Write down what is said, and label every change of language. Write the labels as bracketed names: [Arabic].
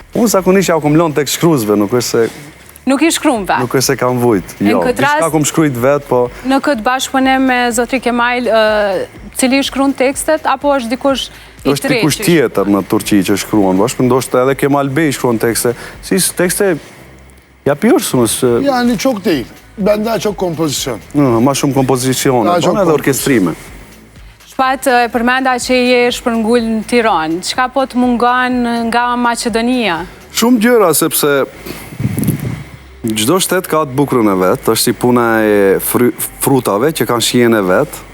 [Albanian] Unë zakonisht ja akumlon tek shkruesve, nuk është se Nuk i shkruan vetë? Nuk është se kam vujt, jo. Diçka kom shkrujt vetë, po... Në këtë bashkëpunim me Zotri Kemal, cili shkruan tekstet, apo është dikush i tretë? Është dikush tjetër në Turqi që shkruan, bashkë ndoshta edhe Kemal Bey shkruan tekste. [Turkish] Si tekste yapıyorsunuz? Yani çok değil. Ben daha çok kompozisyon. [Albanian] Ma shumë kompozicione, edhe orkestrime. Shpat, e përmenda që je shpërngull në Tiranë, çka po të mungon nga Maqedonia? Shumë gjëra, sepse çdo shtet ka të bukurën e vet, është si puna e frutave që kanë shijen e vet.